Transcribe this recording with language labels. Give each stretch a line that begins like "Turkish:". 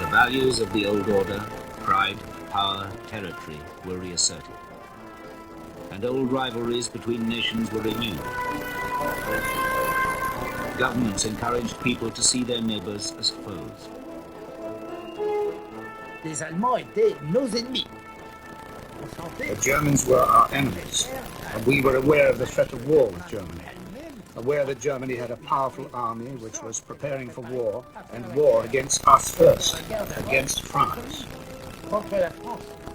English: The values of the old order, pride, power, territory, were reasserted. And old rivalries between nations were renewed. Governments encouraged people to see their neighbors as foes.
French: Les Allemands étaient nos ennemis.
English: The Germans were our enemies, and we were aware of the threat of war with Germany. Aware that Germany had a powerful army which was preparing for war, and war against us first, against France.
French: Contre la France.